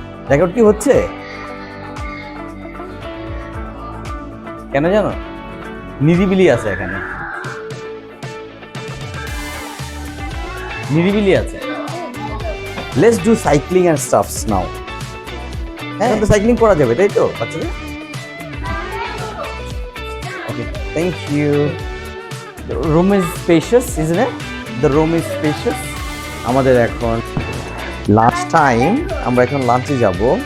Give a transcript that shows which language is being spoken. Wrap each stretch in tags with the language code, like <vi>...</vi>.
<bn>Record কি হচ্ছে কেন জানো? নিরিবিলি আছে এখানে, নিরিবিলি আছে।</bn> <en>Let's do cycling and stuffs now.</en> <bn>এখন তো সাইক্লিং করা যাবে, তাই তো বাচ্চাদের?</bn> <en>Okay, thank you. The room is spacious, isn't it? The room is spacious.</en> <bn>আমাদের এখন লাঞ্চ টাইম, আমরা এখন লাঞ্চে যাব।</bn>